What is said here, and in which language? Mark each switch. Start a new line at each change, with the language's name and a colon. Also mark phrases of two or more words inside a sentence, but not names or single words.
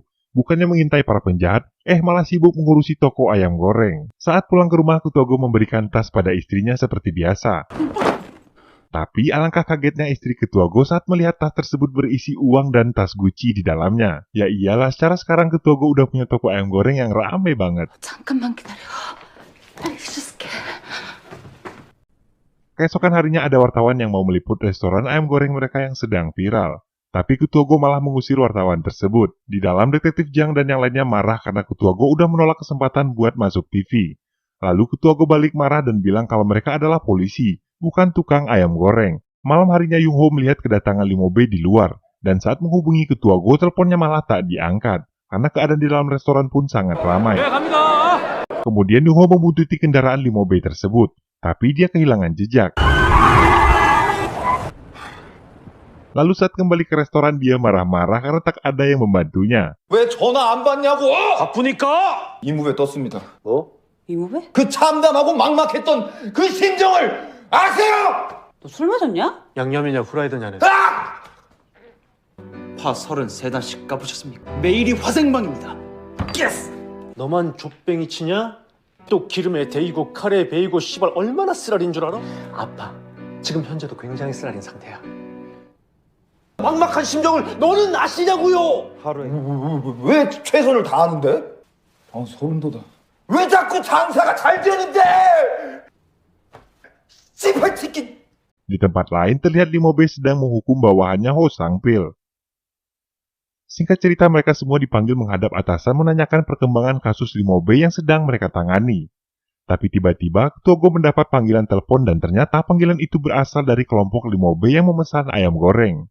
Indonesian: Bukannya mengintai para penjahat, malah sibuk mengurusi toko ayam goreng. Saat pulang ke rumah, Ketua Go memberikan tas pada istrinya seperti biasa. Tapi alangkah kagetnya istri Ketua Go saat melihat tas tersebut berisi uang dan tas Gucci di dalamnya. Ya iyalah, secara sekarang Ketua Go udah punya toko ayam goreng yang rame banget.
Korean: 잠깐만 기다려. 빨리 줄게.
Indonesian: Keesokan harinya ada wartawan yang mau meliput restoran ayam goreng mereka yang sedang viral. Tapi Ketua Go malah mengusir wartawan tersebut. Di dalam detektif Jang dan yang lainnya marah karena Ketua Go udah menolak kesempatan buat masuk TV. Lalu Ketua Go balik marah dan bilang kalau mereka adalah polisi, bukan tukang ayam goreng. Malam harinya Yung Ho melihat kedatangan Limobe di luar. Dan saat menghubungi Ketua Go, teleponnya malah tak diangkat. Karena keadaan di dalam restoran pun sangat ramai. Kemudian Yung Ho membuntuti kendaraan Limobe tersebut. Tapi dia kehilangan jejak. Lalu saat kembali ke restoran dia marah-marah karena tak ada yang membantunya.
Korean: 왜 전화 안 받냐고! 바쁘니까! 이무배 떴습니다. 뭐? 이모배? 그 참담하고 막막했던 그 심정을 아세요! 너 술 마셨냐? 양념이냐 후라이드냐는 파 33단씩 까보셨습니까? 매일이 화생방입니다. 예스! 너만 족뱅이 치냐? 또 기름에 데이고 카레에 베이고 씨발 얼마나 쓰라린 줄 알아? 아파. 지금 현재도 굉장히 쓰라린 상태야. 막막한 심정을 너는 아시냐고요? 하루에 왜 최선을 다하는데? 소름 돋아. 왜 자꾸 장사가 잘 되는데? 씨발치킨.
Indonesian: Di tempat lain terlihat Limobe sedang menghukum bawahannya Ho Sang-pil. Singkat cerita mereka semua dipanggil menghadap atasan menanyakan perkembangan kasus Limobe yang sedang mereka tangani. Tapi tiba-tiba Ketua Go mendapat panggilan telepon dan ternyata panggilan itu berasal dari kelompok Limobe yang memesan ayam goreng.